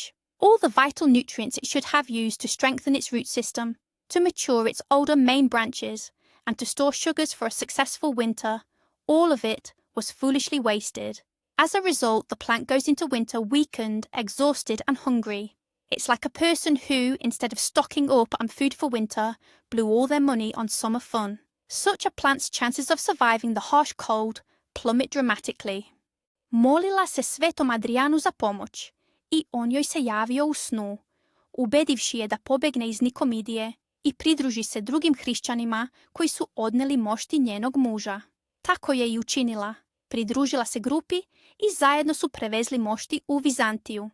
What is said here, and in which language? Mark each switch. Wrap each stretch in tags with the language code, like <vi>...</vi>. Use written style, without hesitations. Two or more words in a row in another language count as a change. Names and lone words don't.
<en>All the vital nutrients it should have used to strengthen its root system, to mature its older main branches, and to store sugars for a successful winter, all of it was foolishly wasted. As a result, the plant goes into winter weakened, exhausted, and hungry. It's like a person who, instead of stocking up on food for winter, blew all their money on summer fun. Such a plant's chances of surviving the harsh cold plummet dramatically.</en> <sr>Молила се Светом Адріану за помоч, i on joj se javio u snu, ubedivši je da pobegne iz Nikomidije i pridruži se drugim hrišćanima koji su odneli mošti njenog muža. Tako je i učinila. Pridružila se grupi i zajedno su prevezli mošti u Vizantiju.</sr>